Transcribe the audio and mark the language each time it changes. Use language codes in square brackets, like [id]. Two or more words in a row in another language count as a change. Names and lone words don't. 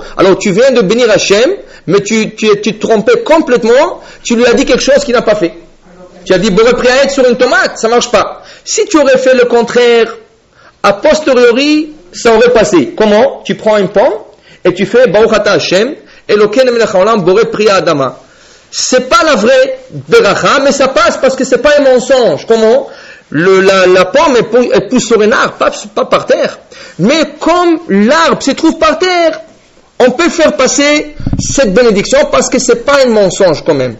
[fr] Alors tu viens de bénir Hachem, mais tu te trompais complètement, tu lui as dit quelque chose qu'il n'a pas fait. Tu as dit [he] בורא פרי העץ [fr] sur une tomate, ça ne marche pas. Si tu aurais fait le contraire, a posteriori, ça aurait passé. Comment? Tu prends une pomme, et tu fais [he] ברוך אתה השם אלוקינו מלך העולם בורא פרי האדמה. [fr] C'est pas la vraie beracha, mais ça passe parce que c'est pas un mensonge. Comment? La pomme elle pousse sur un arbre, pas par terre. Mais comme l'arbre se trouve par terre, on peut faire passer cette bénédiction parce que c'est pas un mensonge quand même.